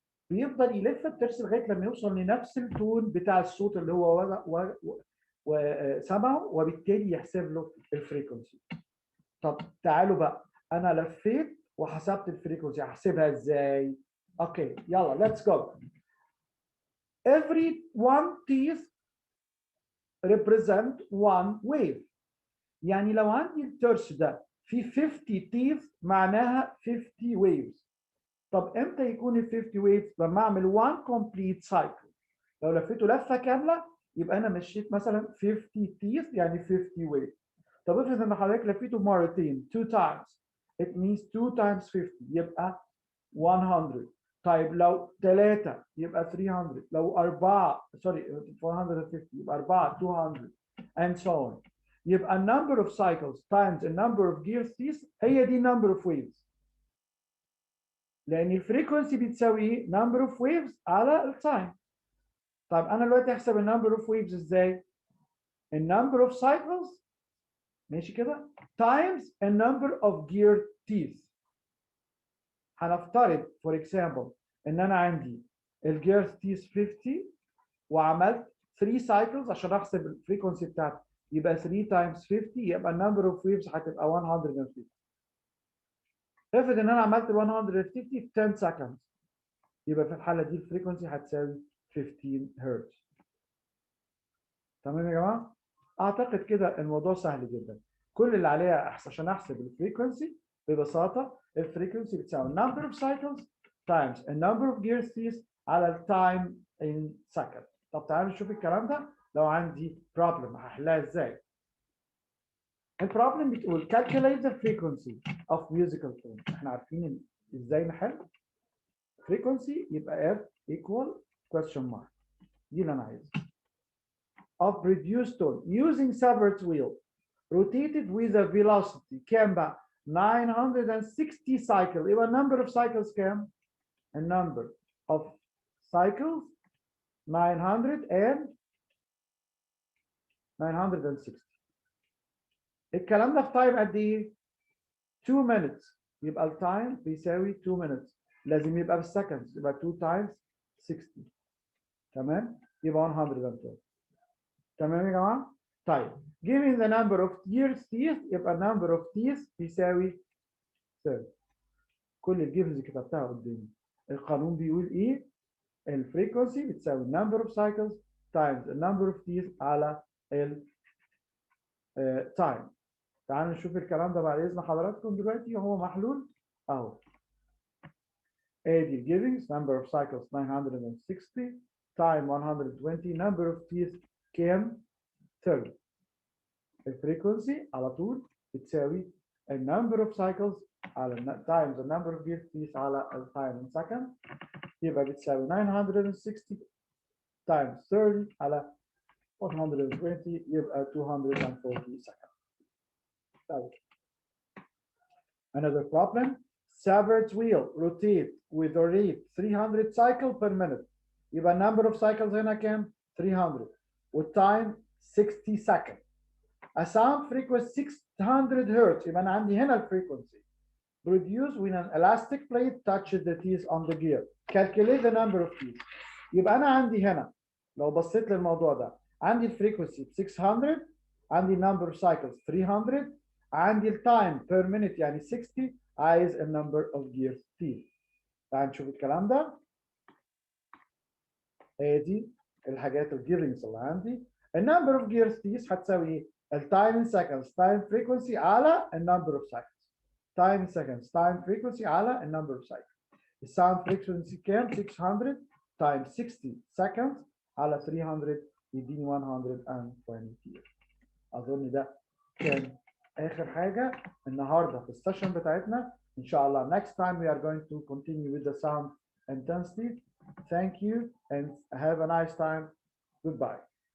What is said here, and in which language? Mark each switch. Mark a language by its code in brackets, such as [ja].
[ar] بيفضل يلف الترس لغايه لما يوصل لنفس التون بتاع الصوت اللي هو سمعه، وبالتالي يحسب له الفريكونسي. طب تعالوا بقى، انا لفيت وحسبت الفريكونسي هحسبها ازاي؟ اوكي يلا [en] let's go. Every one teeth represent one wave. [ar] يعني لو عندي الترس ده في 50 teeth معناها 50 waves. طب امتى يكون ال 50 waves؟ لما اعمل [en] one complete cycle. [ar] لو لفيته لفه كامله يبقى انا مشيت مثلا 50 teeth يعني 50 waves. طب افرض ان حضرتك لفيته مرتين [en] 2 times it means 2 times 50 [ar] يبقى 100. طيب لو 3 يبقى 300، لو 4 سوري 450 يبقى 4 200 [en] and so on. يبقى number of cycles times the number of gears teeth [ar] هي دي [en] number of waves. [ar] لان الفريكونسي بتساوي ايه؟ [en] number of waves [ar] على التايم. طيب انا دلوقتي احسب النمبر اوف ويفز ازاي؟ النمبر اوف سايكلز ماشي كده تايمز النمبر اوف جير تيث. هنفترض فور اكزامبل ان انا عندي الجير تيث 50 وعملت 3 سايكلز عشان احسب الفريكونسي بتاعتي، يبقى 3 تايمز 50 يبقى النمبر اوف ويفز هتبقى 150. افرض ان انا عملت 150 في 10 سكند يبقى في الحاله دي الفريكونسي هتساوي 15 هرتز. تمام يا جماعه؟ اعتقد كده الموضوع سهل جدا. كل اللي عليها عشان احسب الفريكونسي ببساطه الفريكونسي بتساوي [en] number of cycles times a number of gears teeth على التايم in second. [ar] طب تعالوا نشوف الكلام ده لو عندي problem هحلها ازاي. [en] البروبلم بتقول calculate the frequency of musical tone. [ar] احنا عارفين ازاي نحل frequency يبقى [en] F equal question mark. [ar] دي اللي انا عايزها. [en] Of reduced tone using Savart's wheel rotated with a velocity كام بقى؟ 960 cycle. يبقى number of cycles كام؟ A number of cycles 960. [ar] الكلام ده في تايم قد ايه؟ 2 minutes. يبقى التايم بيساوي [en] 2 minutes. [ar] لازم يبقى بالسكندز يبقى 2 times 60. تمام؟ يبقى 112. [en] تمام يا جماعه؟ طيب given the number of gears teeth يبقى number of teeth بيساوي 30. [ar] كل الجيفنز كتبتها قدامي. [en] القانون بيقول ايه؟ الفريكونسي بتساوي number of cycles times the number of teeth على ال time. [ar] تعالوا نشوف الكلام ده بعد اذن حضراتكم دلوقتي وهو محلول اهو. [en] ادي الجيفنز number of cycles 960 time 120 number of teeth كام؟ 30. الفريكونسي على طول بتساوي number of cycles على times the number of gears teeth على time in second. [ar] يبقى بتساوي 960 times 30 على 120 يبقى 240 seconds. [en] طيب. Another problem. Savart's wheel rotate with a rate 300 cycle per minute. [ar] يبقى number of cycles هنا كام؟ 300 والtime 60 seconds. [en] A sound frequency 600 hertz. [ar] يبقى أنا عندي هنا الفريكونسي. [en] Produced when an elastic plate touches the teeth on the gear. Calculate the number of teeth. [ar] يبقى أنا عندي هنا لو بصيت للموضوع ده عندي الفريكونسي 600 عندي [en] number of cycles 300 [ar] عندي التايم per minute يعني 60 عايز ال number of gears teeth. تعال نشوف الكلام ده. ادي الحاجات الجيفنجز اللي عندي. [en] ال number of gears teeth هتساوي ايه؟ التايم in seconds time frequency على ال number of cycles. time seconds time frequency على ال number of cycles. [ar] الساوند frequency كام؟ 600 times 60 seconds على 300 يديني 120 years. اظن ده كان اخر حاجه النهارده في السيشن بتاعتنا. ان شاء الله [en] next time we are going to continue with the sound intensity. Thank you and have a nice time. Goodbye.